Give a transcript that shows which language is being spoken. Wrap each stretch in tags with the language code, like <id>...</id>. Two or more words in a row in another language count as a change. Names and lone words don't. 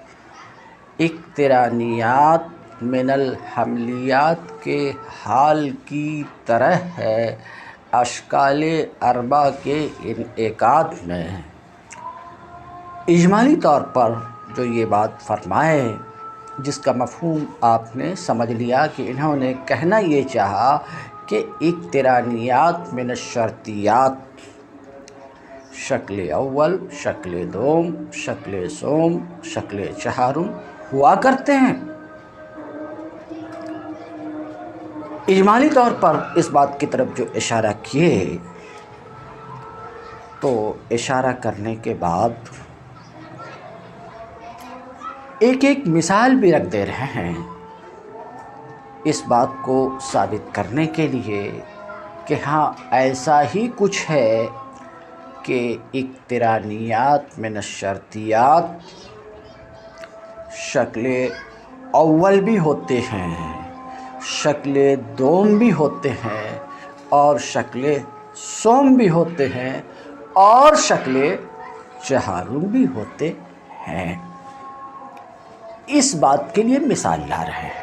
<ar>اقترانیات من الحملیات</ar> <ur>کے حال کی طرح ہے اشکال اربع کے انعقاد میں، اجمالی طور پر جو یہ بات فرمائے، جس کا مفہوم آپ نے سمجھ لیا کہ انہوں نے کہنا یہ چاہا کہ</ur> <ar>اقترانیات من الشرطیات</ar> <ur>شکل اول، شکل دوم، شکل سوم، شکل چہارم ہوا کرتے ہیں۔ اجمالی طور پر اس بات کی طرف جو اشارہ کیے، تو اشارہ کرنے کے بعد ایک ایک مثال بھی رکھ دے رہے ہیں اس بات کو ثابت کرنے کے لیے کہ ہاں ایسا ہی کچھ ہے کہ</ur> <ar>اقترانیات من الشرطیات</ar> <ur>شکل اول بھی ہوتے ہیں، شکل دوم بھی ہوتے ہیں، اور شکل سوم بھی ہوتے ہیں، اور شکل چہارم بھی ہوتے ہیں۔ اس بات کے لیے مثال لا رہے ہیں.</ur>